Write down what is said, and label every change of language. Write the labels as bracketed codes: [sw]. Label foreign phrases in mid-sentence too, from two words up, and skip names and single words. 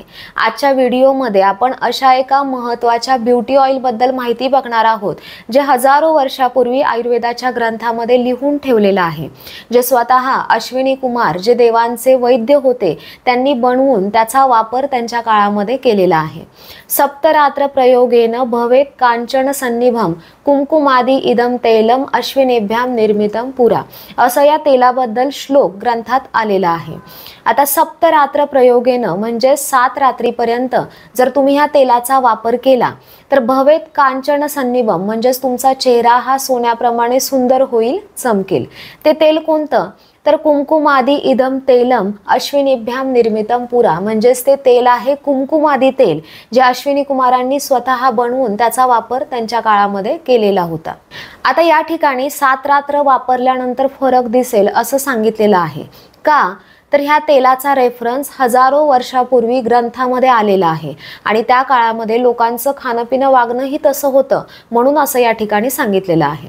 [mr] आजच्या व्हिडिओमध्ये आपण अशा एका महत्त्वाच्या [en] beauty oil [mr] बद्दल माहिती बघणार आहोत, जे हजारो वर्षापूर्वी आयुर्वेदाच्या ग्रंथामध्ये लिहून ठेवलेलं आहे. जे स्वतः अश्विनी कुमार, जे देवांचे वैद्य होते, त्यांनी बनवून त्याचा वापर त्यांच्या काळामध्ये केलेला आहे. [sa] सप्तरात्र प्रयोगेन भवेत कांचन सन्निभम कुमकुमादी इदम तैलम अश्विनेभ्याम निर्मितम पुरा, [mr] असं या तेलाबद्दल श्लोक ग्रंथात आलेला आहे. आता [sa] सप्तरात्र प्रयोगेनं [mr] म्हणजे 7 रात्रीपर्यंत जर तुम्ही ह्या तेलाचा वापर केला तर [sa] भवेत कांचन सन्निभम [mr] म्हणजे तुमचा चेहरा हा सोन्याप्रमाणे सुंदर होईल, चमकेल. ते तेल कोणतं? तर [sa] कुमकुमादी इदम तेलम अश्विनीभ्याम निर्मितम पुरा, [mr] म्हणजेच ते तेल आहे कुमकुमादी तेल, जे अश्विनी कुमारांनी स्वतः बनवून त्याचा वापर त्यांच्या काळामध्ये केलेला होता. आता या ठिकाणी 7 रात्र वापरल्यानंतर फरक दिसेल असं सांगितलेलं आहे. का? तर ह्या तेलाचा रेफरन्स हजारो वर्षापूर्वी ग्रंथामध्ये आलेला आहे आणि त्या काळामध्ये लोकांचं खाणंपिणं वागणंही तसं होतं, म्हणून असं या ठिकाणी सांगितलेलं आहे.